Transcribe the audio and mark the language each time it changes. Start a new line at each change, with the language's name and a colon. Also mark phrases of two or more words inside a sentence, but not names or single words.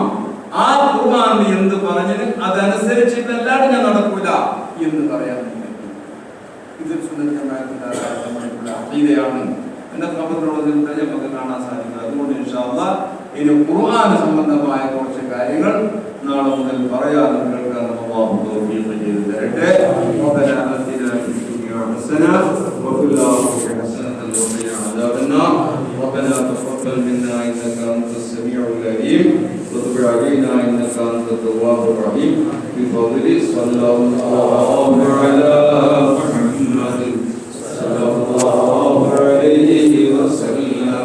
Malayalam: ആ ഖുർആൻ എന്ത് പറഞ്ഞത് അതനുസരിച്ചിട്ടല്ലാതെ ഞാൻ നടക്കൂല എന്ന് പറയാൻ ഇത് അഖീദയാണ്. എന്റെ പ്രബന്ധത്തിൽ നമുക്ക് കാണാൻ സാധിക്കും. അതുകൊണ്ട്
Arabic: إن شاء الله
Malayalam: ഇനി ഖുർആൻ സംബന്ധമായ കുറച്ച് കാര്യങ്ങൾ നാളെ മുതൽ പറയാനും കേൾക്കാനും അല്ലാഹു തൗഫീഖ് ചെയ്തു തരട്ടെ.
Arabic: ربنا آتنا في الدنيا حسنة وفي الآخرة حسنة وقنا عذاب النار. ربنا تقبل منا إنك أنت السميع العليم وتب علينا إنك أنت التواب الرحيم. بفضل صلى الله على محمد صلى الله عليه وسلم.